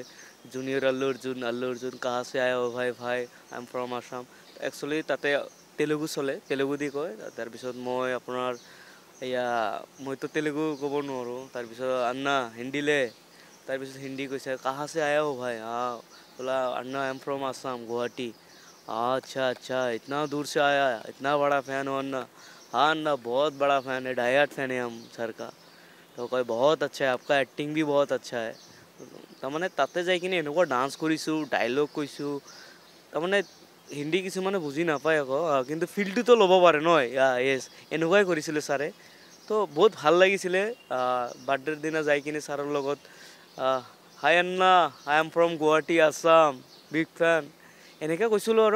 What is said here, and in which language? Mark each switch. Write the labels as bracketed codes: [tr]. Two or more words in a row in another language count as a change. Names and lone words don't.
[hi] জুনিয়ৰ আল্লু অৰ্জুন कहाँ से आए हो भाई, [en] I am from Assam. [as] একচুৱেলি তাতে তেলেগু চলে, তেলেগু দি কয়। তাৰপিছত মই আপোনাৰ মইতো তেলেগু ক'ব নোৱাৰোঁ। তাৰপিছত আন্না হিন্দীলে, তাৰপিছত হিন্দী কৈছে, [hi] कहाँ से आया हो भाई? बोला अन्ना [en] I am from Assam Guwahati. [hi] अच्छा अच्छा, इतना दूर से आया, इतना बड़ा फ़ैन हो अन्ना? हाँ अन्ना, बहुत बड़ा फ़ैन है, [en] die hard fan [hi] है हम सर का। तो कोई बहुत अच्छा है, आपका एक्टिंग भी बहुत अच्छा है। [as] তাৰমানে তাতে যাই কিনে এনেকুৱা ডান্স কৰিছোঁ, ডাইলগ কৈছোঁ। তাৰমানে হিন্দী কিছুমানে বুজি নাপায় আকৌ, কিন্তু ফিল্ডটোতো ল'ব পাৰে ন। য়েছ, এনেকুৱাই কৰিছিলে ছাৰে। তো বহুত ভাল লাগিছিলে বাৰ্থডেৰ দিনা যাই কিনে ছাৰৰ লগত। [en] hi Anna, I am from Guwahati Assam, big fan, [as] এনেকৈ কৈছিলোঁ আৰু।